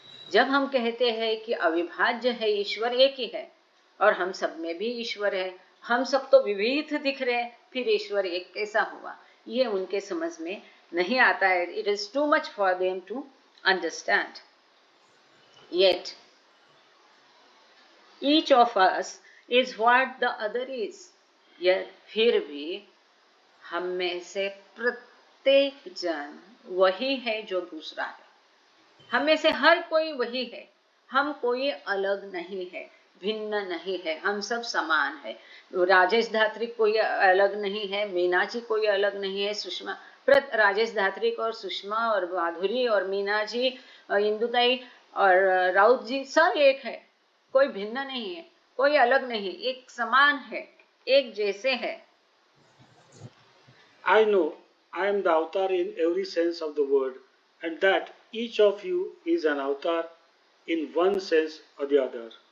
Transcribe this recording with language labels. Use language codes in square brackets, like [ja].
[hi] जब हम कहते हैं कि अविभाज्य है, ईश्वर एक ही है, और हम सब में भी ईश्वर है, हम सब तो विविध दिख रहे हैं, फिर ईश्वर एक कैसा हुआ? ये उनके समझ में नहीं आता है। [en] It is too much for them to understand. Yet each of us is what the other is. [hi] यह फिर भी हम में से प्रत्येक जन वही है जो दूसरा है। हम में से हर कोई वही है, हम कोई अलग नहीं है, भिन्न नहीं है, हम सब समान है। राजेश धात्री कोई अलग नहीं है, मीना जी कोई अलग नहीं है, सुषमा, राजेश धात्री और सुषमा और माधुरी और मीना जी और इंदुताई और राउत जी सब एक है, कोई भिन्न नहीं है, कोई अलग नहीं, एक समान है, एक जैसे है। [en] I know I am the avatar in every sense of the word, and that each of you is an avatar in one sense or the other.